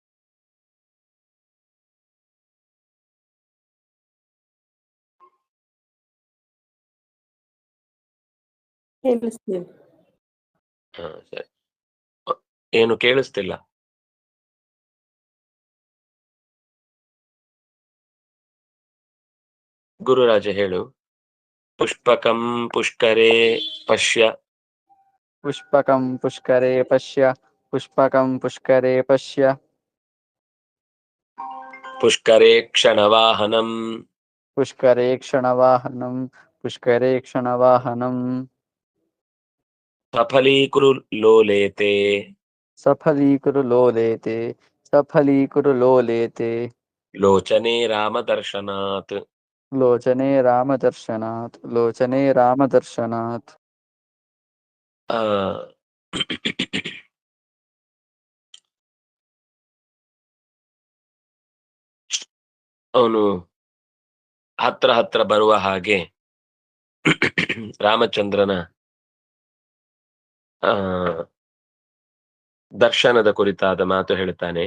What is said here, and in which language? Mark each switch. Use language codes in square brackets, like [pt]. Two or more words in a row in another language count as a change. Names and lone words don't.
[kn] ಕೇಳಿಸ್ತೀವಿ. ಸರಿ. ಏನು ಕೇಳಿಸ್ತಿಲ್ಲ? ಗುರುರಾಜ ಹೇಳು. [sa] ಪುಷ್ಪಕಂ ಪುಷ್ಕರೆ ಪಶ್ಯ पुष्पकं पुष्करे पश्य पुष्पकं पुष्करे पश्य पुष्करे क्षणवाहनं पुष्करे क्षणवाहनं पुष्करे क्षणवाहनं सफलीकुरु लोलेते सफलीकुरु लोलेते सफलीकुरु लोलेते लोचने रामदर्शनात् लोचने रामदर्शनात् लोचने रामदर्शनात् [kn] ಅವನು ಹತ್ರ ಬರುವ ಹಾಗೆ ರಾಮಚಂದ್ರನ ದರ್ಶನದ ಕುರಿತಾದ ಮಾತು ಹೇಳ್ತಾನೆ.